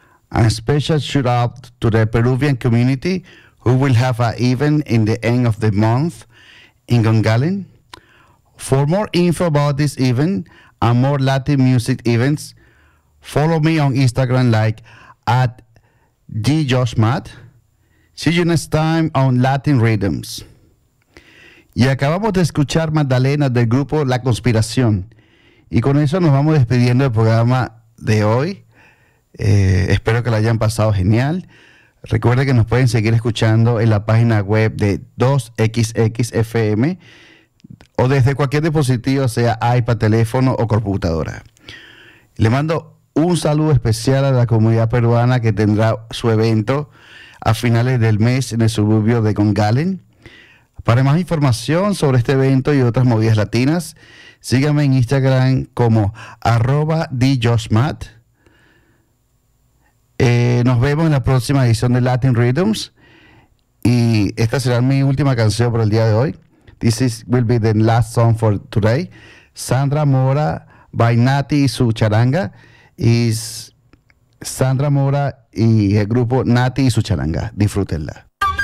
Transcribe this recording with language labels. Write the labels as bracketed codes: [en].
[en] And a special shout out to the Peruvian community who will have an event in the end of the month in Gungalin. For more info about this event and more Latin music events, follow me on Instagram like at djoshmat. See you next time on Latin Rhythms. [es] Y acabamos de escuchar Magdalena del grupo La Conspiración. Y con eso nos vamos despidiendo del programa de hoy. Espero que lo hayan pasado genial. Recuerden que nos pueden seguir escuchando en la página web de 2XXFM o desde cualquier dispositivo, sea iPad, teléfono o computadora. Le mando un saludo especial a la comunidad peruana que tendrá su evento a finales del mes en el suburbio de Gungalin. Para más información sobre este evento y otras movidas latinas, síganme en Instagram como @djoshmat. Nos vemos en la próxima edición de Latin Rhythms. Y esta será mi última canción por el día de hoy. [en] This is, will be the last song for today. Sandra Mora by Nati y su charanga. [es] Is Sandra Mora y el grupo Nati y su charanga. Disfrútenla.